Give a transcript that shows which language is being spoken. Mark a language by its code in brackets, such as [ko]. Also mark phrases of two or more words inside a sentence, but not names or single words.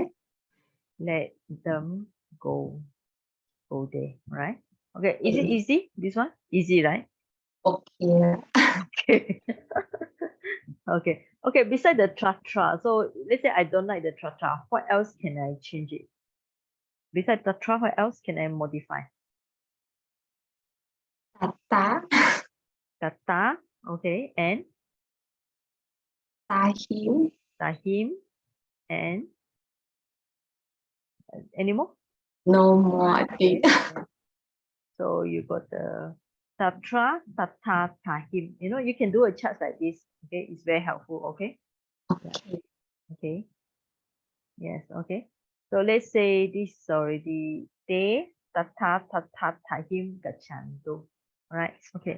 [en] Let them go there, right? Okay, is it easy? This one? Easy, right? Okay. Okay. Okay. Okay, beside the tra-tra, so let's say I don't like the tra-tra, what else can I change it? Beside the tra, what else can I modify? Tata. Tata, okay, and Tahim. Tahim, and any more? No more, I think. So you got the [pi] Tatra, Tata, Tahim. [en] You know, you can do a chart like this. Okay, it's very helpful. Okay. Okay. Okay. Yes. Okay. So let's say this is already [pi] Te, Tata, Tata, Tahim, Gachantu. [en] Right. Okay.